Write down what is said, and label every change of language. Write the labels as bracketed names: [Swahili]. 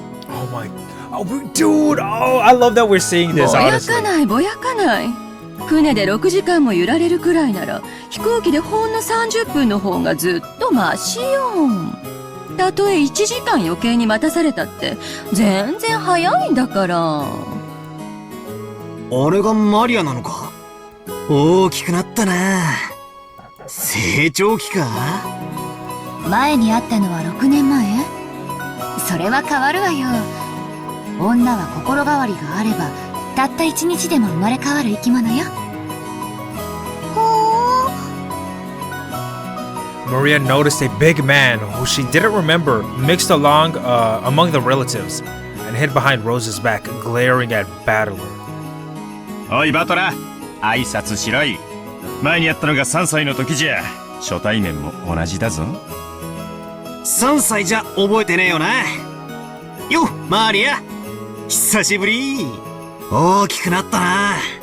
[English] Oh my, oh dude, oh I love that we're seeing this. [Japanese] ぼや [English] Honestly, [Japanese] かないぼやかない。船で6時間も揺られるくらいなら飛行機でほんの30分の方がずっとマシよ。たとえ1時間余計に待たされたって全然早いんだから。あれがマリアなのか。大きくなったな。成長期か。前に会ったのは6年前？それは変わるわよ。女は心変わりがあればたった1日でも生まれ変わる生き物よ。 [English] Maria noticed a big man who she didn't remember mixed along among the relatives and hid behind Rose's back, glaring at Battler. [Japanese] おいバトラ、挨拶しろい。前にやったのが3歳の時じゃ。初対面も同じだぞ。 3歳じゃ覚えてねえよな。よ、マリア、久しぶり。大きくなったな。